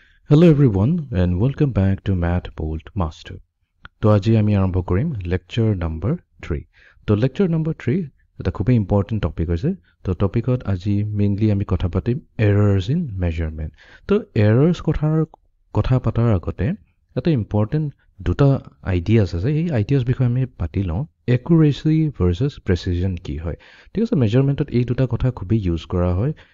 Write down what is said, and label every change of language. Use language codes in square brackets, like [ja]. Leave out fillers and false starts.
[en] Hello everyone and welcome back to Math Bolt Master. [as] তো আজি আমি আৰম্ভ কৰিম [en] lecture number 3. [as] তো lecture number 3 এটা খুবই important topic হৈছে. তো টপিকত আজি মেইনলি আমি কথা পাতিম [en] errors in measurement. [as] তো errors কথা পাতাৰ আগতে এটা important দুটা ideas আছে. এই ideas বিষয়ে আমি পাতি লওঁ. [en] Accuracy versus precision [as] কি হয়. ঠিক আছে, measurementত এই দুটা কথা খুবই ইউজ কৰা হয়.